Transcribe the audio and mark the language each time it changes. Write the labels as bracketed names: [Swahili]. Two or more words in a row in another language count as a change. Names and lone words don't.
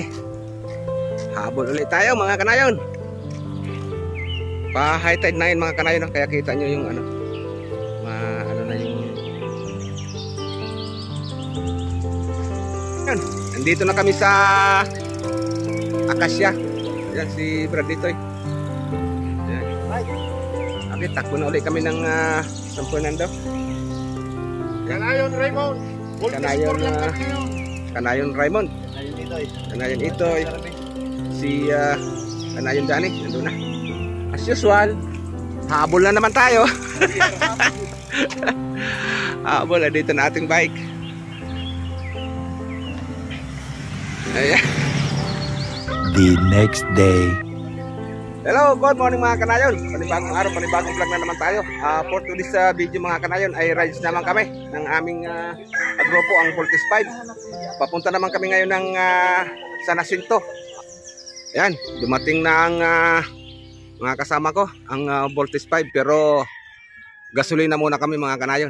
[Filipino] Habol ulit tayo mga kanayon. Pa high tide na yun mga kanayon, kaya kita nyo yung ano, ano na yung yan. Nandito na kami sa Acacia. Yan si Brad Itoy. Yan. Okay, takbo na ulit kami ng San Fernando. Kanayon Raymond. Kanayon, Kanayon Raymond. Kanayon Itoy. Si Kanayon Dani, nandun na. [English] As usual, [Filipino] habol na naman tayo. Habol na dito na ating bike. Ayan. [English] The next day. Hello, good morning [Filipino] mga kanayon. Panibagong araw, panibagong vlog na naman tayo. [English] For today's video [Filipino] mga kanayon ay rides naman kami ng aming grupo, ang Voltes 5. Papunta naman kami ngayon ng San Jacinto. Ayan, dumating na ang mga kasama ko, ang Voltes 5, pero gasolina muna kami mga kanayon.